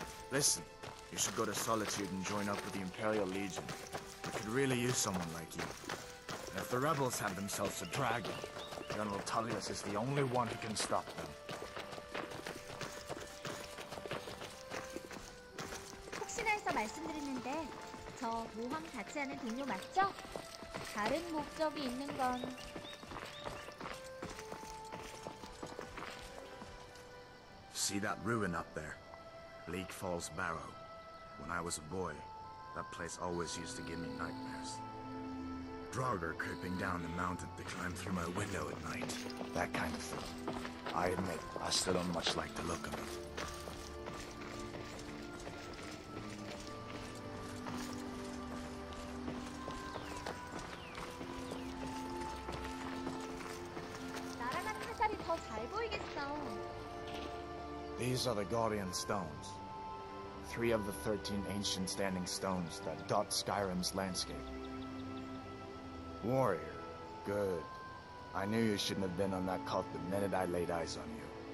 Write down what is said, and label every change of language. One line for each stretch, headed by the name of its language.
English: Listen, you should go to Solitude and join up with the Imperial Legion. We could really use someone like you. And if the rebels have themselves a dragon, General Tullius is the only one who can stop them.
Korean: 혹시나 해서 말씀드리는데 저 모험 같이 하는 동료 맞죠? 다른 목적이 있는 건
English: See that ruin up there? Bleak Falls Barrow. When I was a boy, that place always used to give me nightmares. Draugr creeping down the mountain to climb through my window at night. That kind of thing. I admit, I still don't much like the look of it.
Korean: 날아간 화살이 더 잘 보이겠어.
English: These are the Guardian Stones. 3 of the 13 ancient standing stones that dot Skyrim's landscape. Warrior. Good. I knew you shouldn't have been on that cult the minute I laid eyes on you.